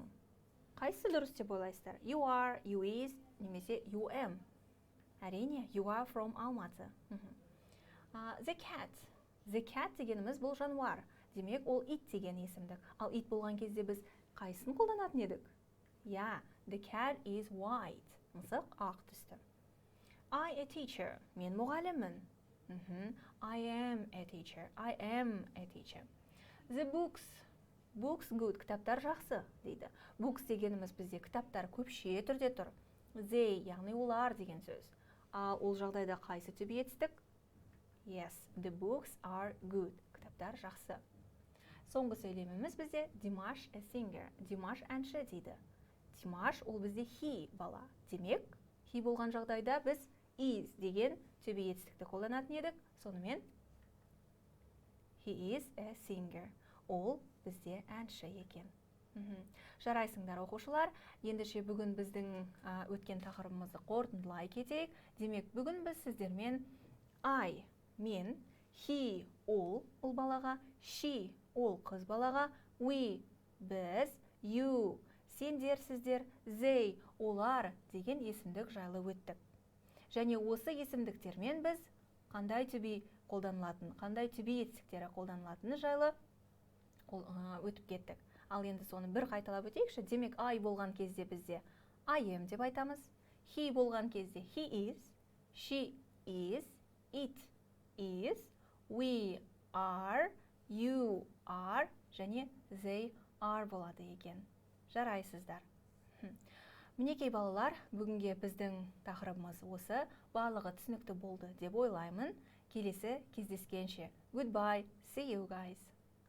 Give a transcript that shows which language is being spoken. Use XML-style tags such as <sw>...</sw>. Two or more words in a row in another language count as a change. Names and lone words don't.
<kk>Қайсы дұрыс деп ойлайсыздар?</kk> <en>You are, you is, немесе you am. Әрине, you are from Алматы. The cat. The cat</en> <kk>дегеніміз бұл жануар. Демек, ол it деген есімдік. Ал it болған кезде біз қайсын қолданатын едік?</kk> <en>The cat is white.</en> <kk>Мысық ақ түсті.</kk> <en>I a teacher.</en> <kk>Мен мұғаліммін.</kk> <en>I am a teacher. I am a teacher. The books. Books good.</en> <kk>Кітаптар жақсы дейді. Books дегеніміз бізде кітаптар көпше түрде тұр. They, яғни олар деген сөз. Ал ол жағдайда қайсы түбі етістік?</kk> <en>Yes, the books are good.</en> <kk>Кітаптар жақсы. Соңғы сөйлеміміз бізде Димаш</kk> <en>a singer.</en> <kk>Димаш әнші дейді. Димаш ол бізде he бала. Демек, he болған жағдайда біз is деген түбі етістікті қолданатын едік. Сонымен,</kk> <en>he is a singer.</en> <kk>Ол бізде әнші екен. Жарайсыңдар оқушылар. Ендеше бүгін біздің өткен тақырыбымызды қорытындылай кетейік. Демек, бүгін біз сіздермен I, мен, he, ол балаға, she, ол қыз балаға, we, біз you, сендер, сіздер, they, олар деген есімдік жайлы өттік. Және осы есімдіктермен біз қандай</kk> <en>to be</en> <kk>қолданылатын, қандай</kk> <en>to be</en> <kk>етістіктері қолданылатыны жайлы өтіп кеттік. Ал енді соны бір қайталап өтейікші. Демек, I болған кезде бізде</kk> <en>I am</en> <kk>деп айтамыз.</kk> <en>He</en> <kk>болған кезде</kk> <en>he is, she is, it is, we are, you are және they are</en> <kk>болады екен. Жарайсыздар. Мінекей балалар, бүгінге біздің тақырыбымыз осы. Барлығы түсінікті болды деп ойлаймын. Келесі кездескенше.</kk> <en>Goodbye. See you guys.</en>